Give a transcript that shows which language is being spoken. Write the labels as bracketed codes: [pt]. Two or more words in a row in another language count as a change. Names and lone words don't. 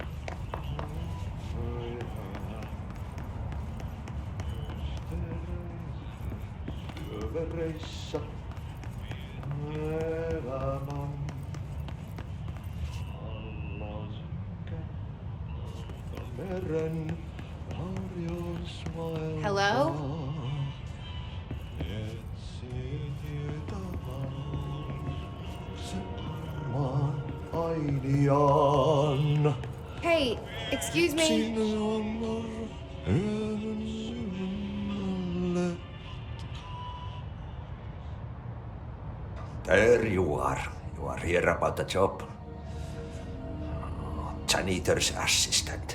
[fi] Syövereissä elämän meren harjausmailta. [en] Hello? [fi] Etsin tietä se armaan ainiaan. [en] Hey, excuse me. There you are. You are here about the job. Janitor's assistant.